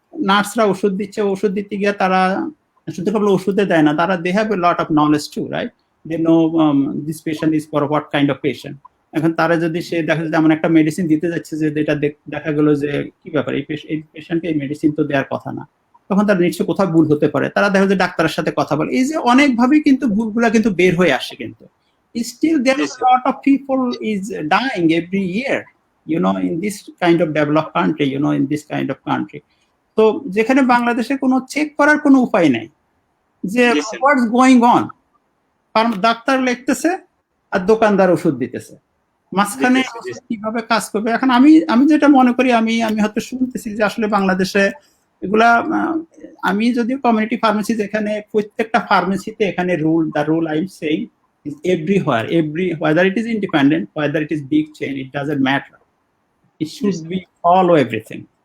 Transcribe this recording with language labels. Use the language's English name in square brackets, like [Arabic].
[Bangla] নার্সরা ওষুধ দিচ্ছে, ওষুধ দিতে গিয়ে তারা শুধু কেবল ওষুধে দেয় না, তারা [English] they have a lot of knowledge too, right? They know this patient is for what kind of patient. [Bangla] এখন তারা যদি সে দেখা যায় এমন একটা মেডিসিন দিতে যাচ্ছে যে এটা দেখা গেল যে কি ব্যাপার, এই পেশেন্টকে এই মেডিসিন তো দেওয়ার কথা না, তখন তার নিশ্চয়ই কোথাও ভুল হতে পারে, তারা দেখা যায় ডাক্তারের সাথে কথা বলে, এই যে অনেকভাবেই কিন্তু ভুলগুলা কিন্তু বের হয়ে আসে। কিন্তু [English] still there is a lot of people is dying every year, you know, in this kind of developed country, you know, in this kind of country. [Bangla] তো যেখানে বাংলাদেশে কোনো চেক করার কোনো উপায় নাই যে [English] what's going on, [Bangla] ডাক্তার লিখতেছে আর দোকানদার ওষুধ দিতেছে, মাঝখানে কিভাবে কাজ করবে। এখন আমি যেটা মনে করি, আমি হয়তো শুনতেছি যে আসলে বাংলাদেশে এগুলা, আমি যদিও কমিউনিটি ফার্মেসি, যেখানে প্রত্যেকটা ফার্মেসিতে এখানে [English] The rule I am saying is everywhere, whether it is independent, whether it is big chain, it doesn't matter, it should be follow everything.